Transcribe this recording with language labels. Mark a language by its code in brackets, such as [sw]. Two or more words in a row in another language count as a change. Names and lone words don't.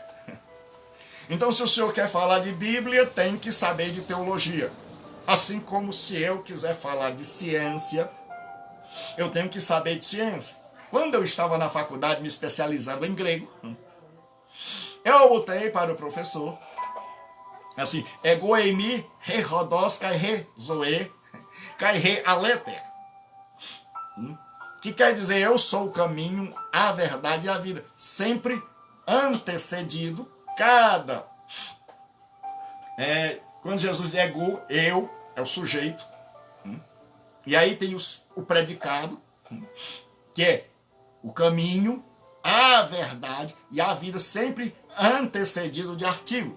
[pt] Então, se o senhor quer falar de Bíblia, tem que saber de teologia. Assim como se eu quiser falar de ciência, eu tenho que saber de ciência. Quando eu estava na faculdade me especializando em grego, eu botei para o professor, assim, [el] εγώ ειμι, η οδός, και η ζωή, και η αλήθεια. [pt] Que quer dizer, eu sou o caminho, a verdade e a vida. Sempre antecedido, quando Jesus diz ego, eu, é o sujeito. E aí tem o predicado, que é o caminho, a verdade e a vida, sempre antecedido de artigo.